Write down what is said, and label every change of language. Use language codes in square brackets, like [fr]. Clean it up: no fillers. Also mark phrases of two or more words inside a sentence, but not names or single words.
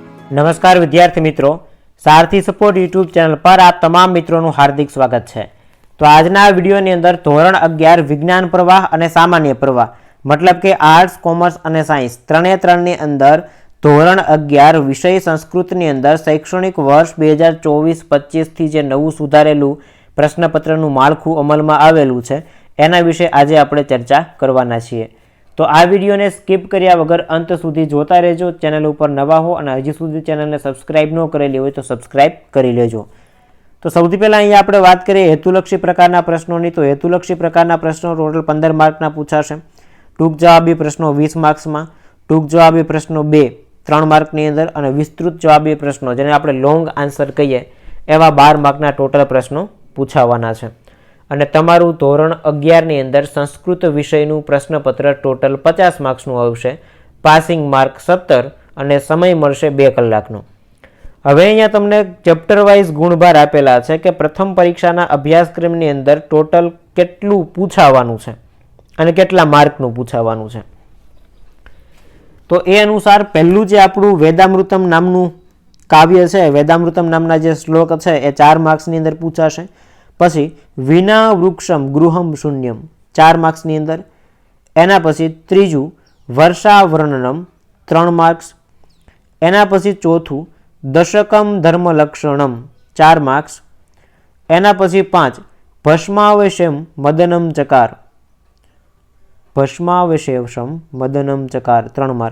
[hi] नमस्कार विद्यार्थी मित्रों, सारथी सपोर्ट यूट्यूब चैनल पर आप तमाम मित्रों हार्दिक स्वागत है। [gu] તો આજના વિડિયોની અંદર ધોરણ 11 વિજ્ઞાન પ્રવાહ ઔર સામાન્ય પ્રવાહ મતલબ કે આર્ટ્સ, કૉમર્સ ઔર સાયન્સ ત્રે ત્રણની અંદર ધોરણ 11 વિષય સંસ્કૃતની અંદર શૈક્ષણિક વર્ષ 2024-25 થી જે નવું સુધારેલું પ્રશ્નપત્રનું માળખું અમલમાં આવેલું છે એના વિશે આજે આપણે ચર્ચા કરવાના છીએ। તો આ વિડિયો ને સ્કીપ કર્યા વગર અંત સુધી જોતા રહેજો। ચેનલ પર નવા હો ઔર હજી સુધી ચેનલ ને સબ્સ્ક્રાઇબ ન કરેલી હો તો સબ્સ્ક્રાઇબ કરી લેજો। તો સૌથી પહેલા અહીં આપણે વાત કરીએ હેતુલક્ષી પ્રકારના પ્રશ્નોની। તો હેતુલક્ષી પ્રકારના પ્રશ્નો ટોટલ 15 માર્કના પૂછાશે। ટૂંક જવાબી પ્રશ્નો 20 માર્ક્સમાં, ટૂંક જવાબી પ્રશ્નો 2 3 માર્કની અંદર અને વિસ્તૃત જવાબી પ્રશ્નો જેને આપણે [en] long answer [gu] કહીએ એવા 12 માર્કના ટોટલ પ્રશ્નો પૂછાવાના છે। અને તમારું ધોરણ 11 ની અંદર સંસ્કૃત વિષયનું પ્રશ્નપત્ર ટોટલ 50 માર્ક્સનું આવશે, [en] passing mark [gu] 17 અને સમય મળશે 2 કલાકનો। હવે અહીંયા તમને [en] chapter wise [gu] ગુણભાર આપેલા છે કે પ્રથમ પરીક્ષાના અભ્યાસક્રમની અંદર ટોટલ કેટલું પૂછાવાનું છે અને કેટલા માર્કનું પૂછાવાનું છે। તો એ અનુસાર પહેલું જે આપણું વેદામૃતમ નામનું કાવ્ય છે, વેદામૃતમ નામના જે શ્લોક છે એ 4 માર્ક્સની અંદર પૂછાશે। પછી વિના વૃક્ષમ ગૃહમ શૂન્યમ 4 માર્ક્સની અંદર। એના પછી ત્રીજું વર્ષાવર્ણનમ 3 માર્ક્સ। એના પછી ચોથું દશકમ ધર્મલક્ષણમ 4 માર્ક્સ। એના પછી 5 ભસ્માવશેમ મદનમ ચકાર, ભસ્માવશેષમ મદનમ ચકાર 3 માર્ક।